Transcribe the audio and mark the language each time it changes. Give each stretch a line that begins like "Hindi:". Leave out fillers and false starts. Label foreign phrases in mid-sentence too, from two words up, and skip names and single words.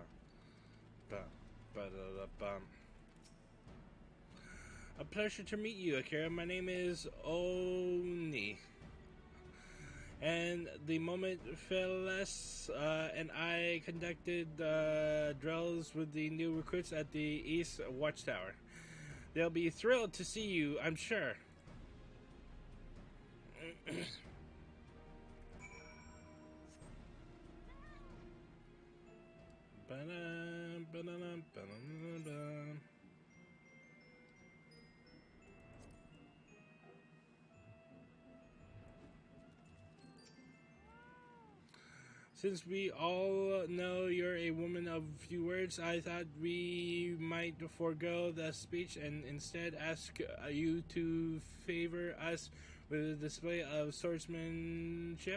English: Ba, ba, da, da, bum. A pleasure to meet you, Akira. My name is Oni. And the moment Phyllis and I conducted drills with the new recruits at the East Watchtower. They'll be thrilled to see you, I'm sure. Ba-dum, ba-dum, ba-dum, ba-dum. Since we all know you're a woman of few words, I thought we might forego the speech and instead ask you to favor us with a display of swordsmanship.